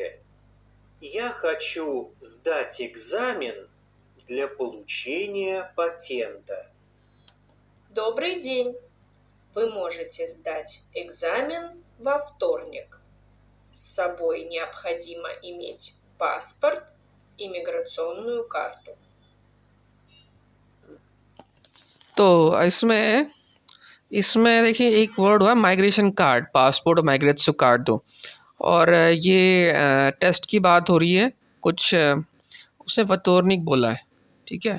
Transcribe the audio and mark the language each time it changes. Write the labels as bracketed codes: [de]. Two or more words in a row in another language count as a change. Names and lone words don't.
[ru] Я хочу сдать экзамен для получения патента. Добрый день! Вы можете сдать экзамен во вторник. С собой необходимо иметь паспорт, иммиграционную карту. [hi] तो इसमें देखिए एक वर्ड हुआ [en] migration card, [hi] पासपोर्ट और [en] migration card [hi] दो। और ये टेस्ट की बात हो रही है, कुछ उसने वतोरनिक बोला है, ठीक है।